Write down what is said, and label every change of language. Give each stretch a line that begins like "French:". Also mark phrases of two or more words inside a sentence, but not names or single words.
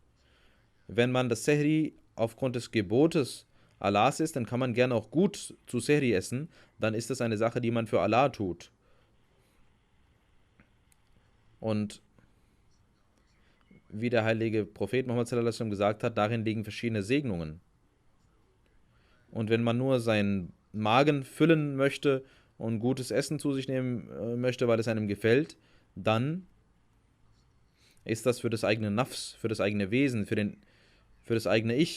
German: Wenn man das Sehri aufgrund des Gebotes Allahs ist, dann kann man gerne auch gut zu Sehri essen. Dann ist das eine Sache, die man für Allah tut. Und wie der heilige Prophet Muhammad sallallahu alaihi wasallam gesagt hat, darin liegen verschiedene Segnungen. Und wenn man nur seinen Magen füllen möchte und gutes Essen zu sich nehmen möchte, weil es einem gefällt, dann ist das für das eigene Nafs, für das eigene Wesen, für das eigene Ich.